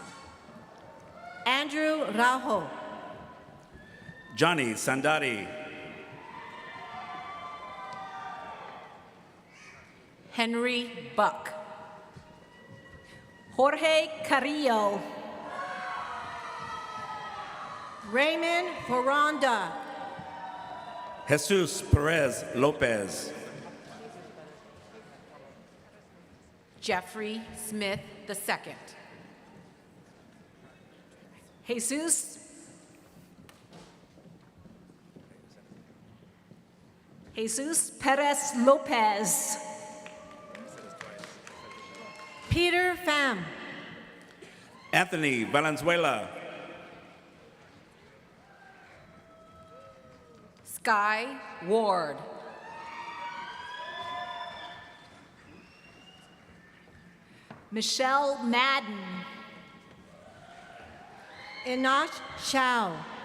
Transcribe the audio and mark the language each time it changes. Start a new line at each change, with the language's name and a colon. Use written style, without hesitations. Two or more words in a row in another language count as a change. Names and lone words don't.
English: Andrew Rajo. Johnny Sandari. Henry Buck. Jorge Carrillo. Raymond Ferranda. Jesus Perez Lopez. Jeffrey Smith II. Jesus Perez Lopez. Peter Pham. Anthony Valenzuela. Sky Ward. Michelle Madden. Enosh Chow.